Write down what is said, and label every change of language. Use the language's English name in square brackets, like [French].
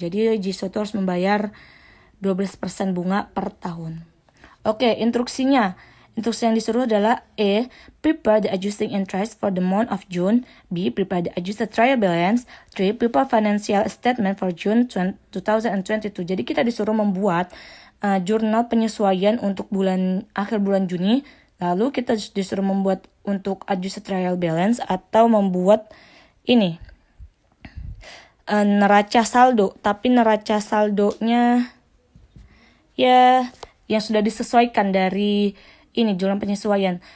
[Indonesian] Jadi GISO itu harus membayar 12% bunga per tahun. Oke, instruksinya. Instruksi yang disuruh adalah A. [English] Prepare the adjusting interest for the month of June. B. Prepare the adjusted trial balance. 3. Prepare financial statement for June 2022. [Indonesian] Jadi kita disuruh membuat jurnal penyesuaian untuk akhir bulan Juni. Lalu kita disuruh membuat untuk adjusted trial balance atau membuat ini neraca saldo, tapi neraca saldonya ya yang sudah disesuaikan dari ini jurnal penyesuaian.